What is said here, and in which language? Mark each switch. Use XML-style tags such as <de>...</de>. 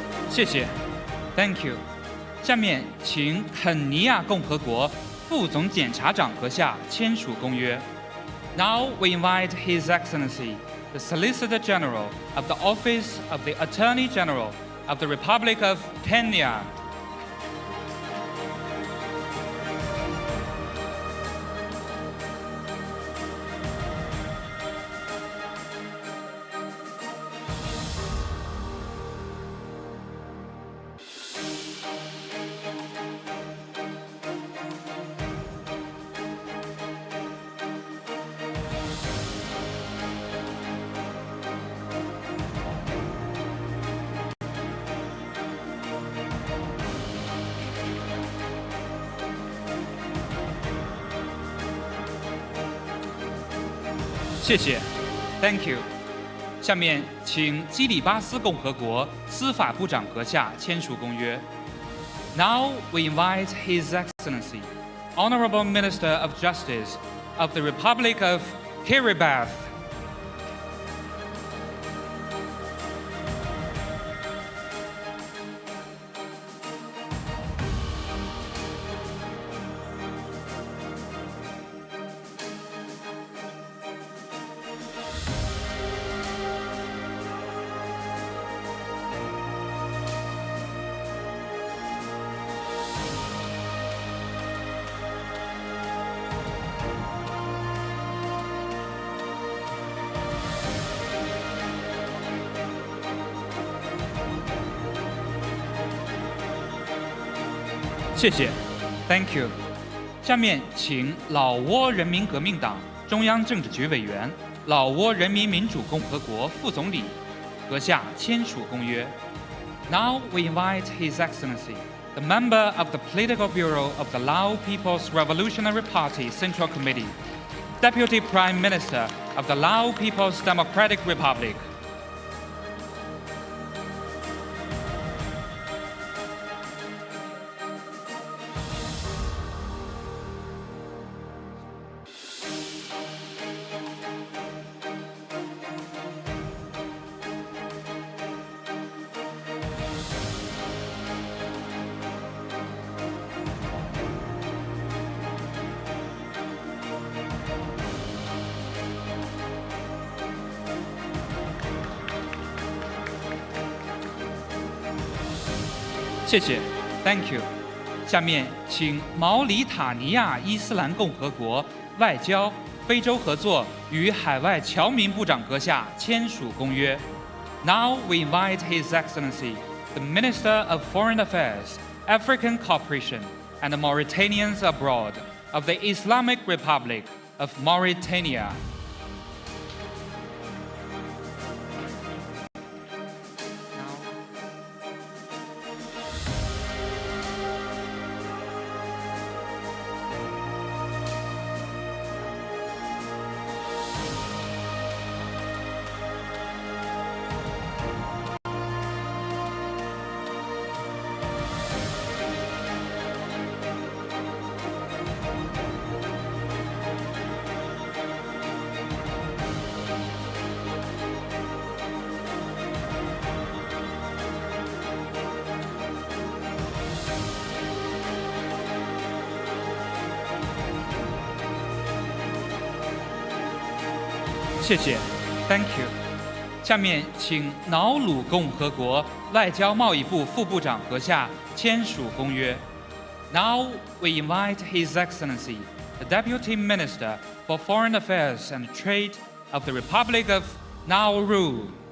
<zh>谢谢 ，</zh> <en>Thank you。</en> <zh>下面请肯尼亚共和国副总检察长阁下签署公约。</zh> <en>Now we invite His Excellency, the Solicitor General of the Office of the Attorney General of the Republic of Kenya.</en> <zh>谢谢 ，</zh> <en>Thank you。</en> <zh>下面请基里巴斯共和国司法部长阁下签署公约。</zh> <en>Now we invite His Excellency, Honorable Minister of Justice of the Republic of Kiribati.</en> <zh>谢谢 ，</zh> <en>Thank you。</en> <zh>下面请老挝人民革命党中央政治局委员、老挝人民民主共和国副总理阁下签署公约。</zh> <en>Now we invite His Excellency, the member of the Political Bureau of the Lao People's Revolutionary Party Central Committee, Deputy Prime Minister of the Lao People's Democratic Republic.</en> <zh>谢谢 ，</zh> <en>Thank you。</en> <zh>下面请毛里塔尼亚伊斯兰共和国外交、非洲合作与海外侨民部长阁下签署公约。</zh> <en>Now we invite His Excellency, the Minister of Foreign Affairs, African Cooperation, and Mauritanians abroad of the Islamic Republic of Mauritania.</en> <zh>谢谢 ，</zh> <en>Thank you。</en> <zh>下面请瑙鲁共和国外交贸易部副部长阁下签署公约。</zh> <en>Now we invite His Excellency, the Deputy Minister for Foreign Affairs and Trade of the Republic of Nauru.</en>